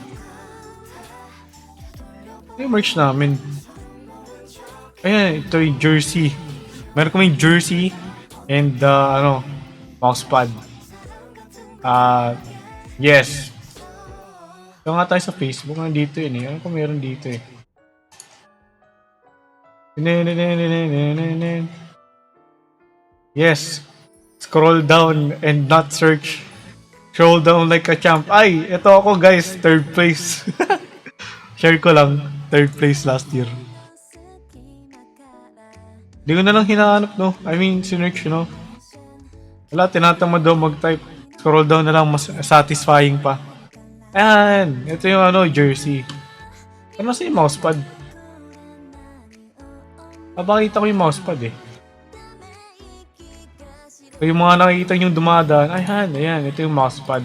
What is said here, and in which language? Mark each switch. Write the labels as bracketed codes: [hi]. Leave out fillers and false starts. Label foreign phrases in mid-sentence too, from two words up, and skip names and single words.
[tl] Yung merch namin. Ayan, ito yung jersey. Meron kaming [en] jersey and mousepad. [tl] Yes. Ito nga tayo sa Facebook. Nandito yun eh. Ano kung meron dito eh. Yes. [en] Scroll down and not search. Scroll down like a champ. [tl] Ay, ito ako guys. 3rd place. Share ko lang. [en] 3rd place last year. [tl] Hindi ko na lang hinahanap no. [en] I mean, [tl] sinearch no. Wala, tinatamad daw mag-type. Scroll down na lang, mas satisfying pa. Ayan, ito yung jersey. Ano sa yung mousepad? Pakita ko yung mousepad eh. So, yung mga nakikita yung dumadaan, ayan, ito yung mousepad.